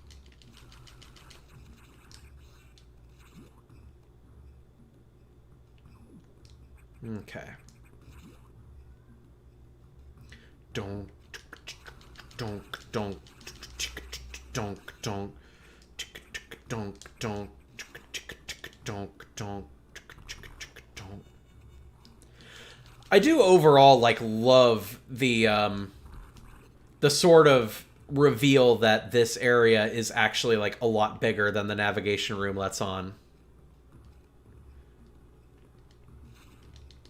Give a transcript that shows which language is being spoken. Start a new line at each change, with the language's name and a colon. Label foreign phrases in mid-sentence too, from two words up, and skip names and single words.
English: Okay. Donk, donk, donk, donk, donk, donk, donk, donk, donk. I do overall love the sort of reveal that this area is actually a lot bigger than the navigation room lets on.